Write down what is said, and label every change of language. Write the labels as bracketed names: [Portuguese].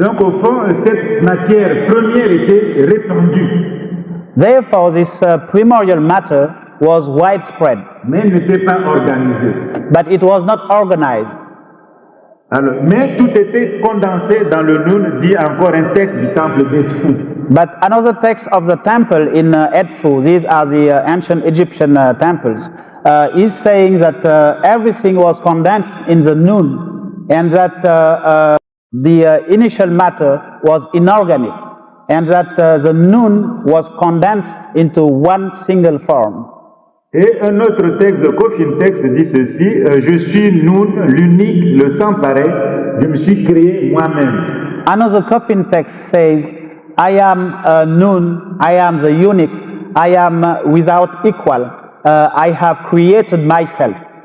[French] Donc au fond, cette matière première était répandue. [English] Therefore, this primordial matter was widespread. [French] Mais n'était pas organisée. [English] But it was not organized. [French] Alors, mais tout était condensé dans le Nun, dit encore un texte du temple d'Edfu. [English] But another text of the temple in Edfu, these are the ancient Egyptian temples, is saying that everything was condensed in the Nun, and that the initial matter was inorganic, and that the Nun was condensed into one single form. [French] Et un autre texte de coffin text dit ceci, je suis Nun, l'unique, le sans pareil, je me suis créé moi-même. [English] Another coffin text says, I am Nun, I am the unique, I am without equal, I have created myself.